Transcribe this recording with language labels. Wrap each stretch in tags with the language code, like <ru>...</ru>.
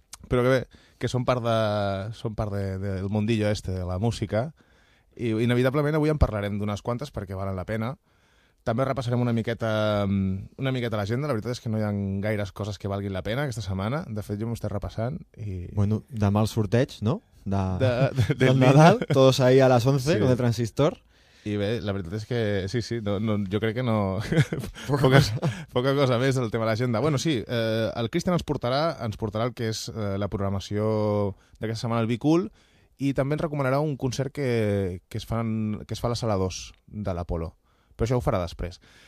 <ca>Però que bé, que són part del</ca> <es>mundillo este</es> <ca>de la música i inevitablement avui en parlarem d'unes quantes perquè valen la pena. També repassarem una miqueta l'agenda, la veritat és que no hi ha gaires coses que valguin la pena aquesta setmana. De fet, jo m'ho estic repassant i... Bueno, demà el sorteig, no?</ca> <es>Del Nadal, todos ahí a las 11, sí. Con el transistor.</es> <ca>I bé, la veritat és que sí, no, jo crec que no... poca cosa més del tema de l'agenda. Bueno, sí, el Christian ens portarà el que és la programació d'aquesta setmana al Be Cool i també ens recomanarà un concert que es fa a la sala 2 de l'Apolo. Però això ho farà després.</ca>